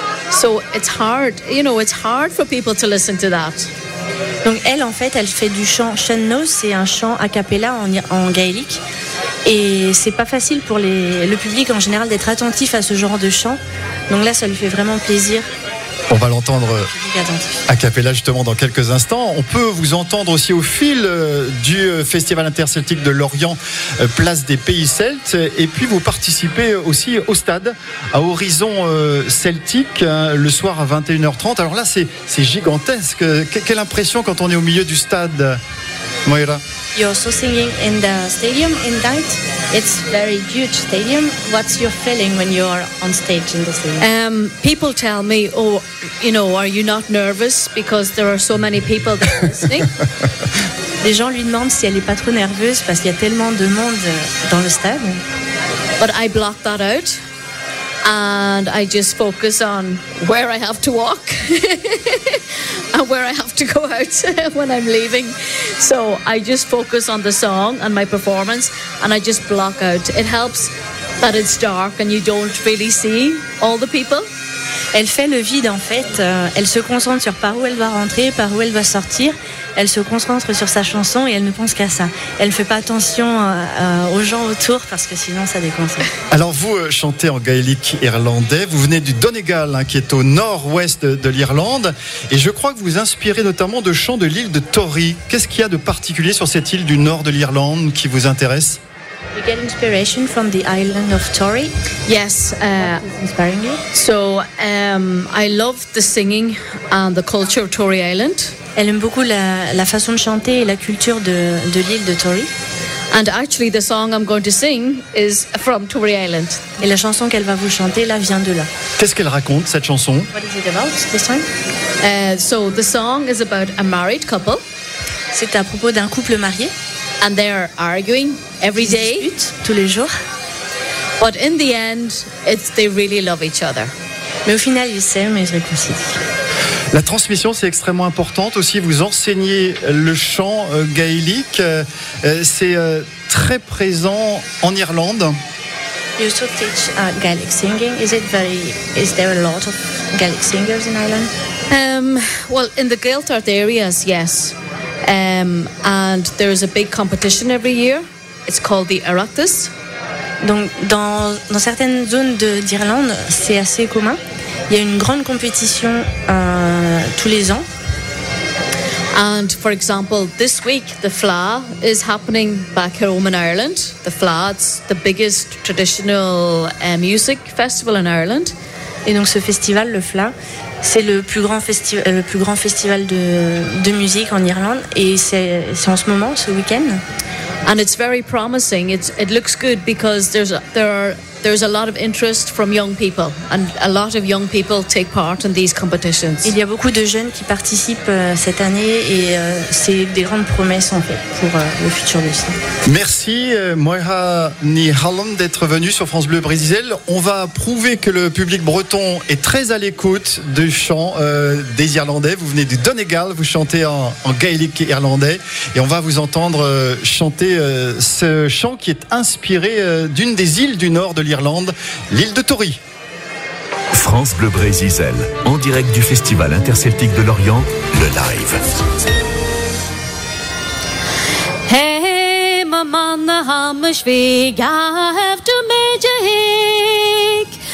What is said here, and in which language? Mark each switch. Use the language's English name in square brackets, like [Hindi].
[English] So it's hard, you know, it's hard for people to listen to that. [French] Donc elle en fait, elle fait du chant. Channo, c'est un chant a cappella en gaélique. Et c'est pas facile pour le public en général d'être attentif à ce genre de chant. Donc là, ça lui fait vraiment plaisir. On va l'entendre a cappella justement dans quelques instants. On peut vous entendre aussi au fil du Festival Interceltique de Lorient, place des pays celtes. Et puis vous participez aussi au stade à Horizon Celtique le soir à 21h30. Alors là, c'est gigantesque. Quelle impression quand on est au milieu du stade, Moira? [English] You're also singing in the stadium in night. It's very huge stadium. What's your feeling when you're on stage in the stadium? People tell me, oh, you know, are you not nervous because there are so many people that are listening? [French] Les gens lui demandent si elle est pas trop nerveuse parce qu'il y a tellement de monde dans le stade. [English] But I block that out and I just focus on where I have to walk and where I have to go out when I'm leaving. So I just focus on the song and my performance and I just block out. It helps that it's dark and you don't really see all the people. [French] Elle fait le vide en fait, elle se concentre sur par où elle va rentrer, par où elle va sortir. Elle se concentre sur sa chanson et elle ne pense qu'à ça. Elle ne fait pas attention aux gens autour parce que sinon ça déconcentre. Alors vous chantez en gaélique irlandais, vous venez du Donegal qui est au nord-ouest de l'Irlande. Et je crois que vous inspirez notamment de chants de l'île de Torry. Qu'est-ce qu'il y a de particulier sur cette île du nord de l'Irlande qui vous intéresse? [English] You get inspiration from the island of Torry. Yes. Inspiring you. So I love the singing and the culture of Torry Island. [French] Elle aime beaucoup la façon de chanter et la culture de l'île de Torry. [English] And actually, the song I'm going to sing is from Torry Island. [French] Et la chanson qu'elle va vous chanter là vient de là. Qu'est-ce qu'elle raconte cette chanson? [English] What is it about, the song? So the song is about a married couple. [French] C'est à propos d'un couple marié. [English] And they're arguing every day, [French] tous les jours. [English] But in the end, they really love each other. [French] Mais au final, ils s'aiment et ils réconcilient. La transmission, c'est extrêmement importante. Aussi, vous enseignez le chant gaélique. C'est très présent en Irlande. [English] You also teach Gaelic singing. Is there a lot of Gaelic singers in Ireland? Well, in the Gaeltacht areas, yes. And there's a big competition every year. It's called the Oireachtas. [French] Donc dans certaines zones d'Irlande, c'est assez commun. Il y a une grande compétition tous les ans. [English] And for example, this week the FLA is happening back home in Ireland. The FLA, it's the biggest traditional music festival in Ireland. [French] Et donc ce festival, le FLA, c'est le plus grand festival de musique en Irlande et c'est en ce moment, ce week-end. [English] And it's very promising. It looks good because there are There's a lot of interest from young people, and a lot of young people take part in these competitions. [French] Il y a beaucoup de jeunes qui participent cette année, et c'est des grandes promesses en fait pour le futur du cycle. Merci Moira Nihalon d'être venue sur France Bleu Brésil. On va prouver que le public breton est très à l'écoute du chant des Irlandais. Vous venez du Donegal, vous chantez en gaélique irlandais, et on va vous entendre chanter ce chant qui est inspiré d'une des îles du Nord de l'Irlande, l'île de Tory. France Bleu Brésil, en direct du Festival Interceltique de l'Orient, le live. Hey, maman, the Hammersvig, I have to major hick.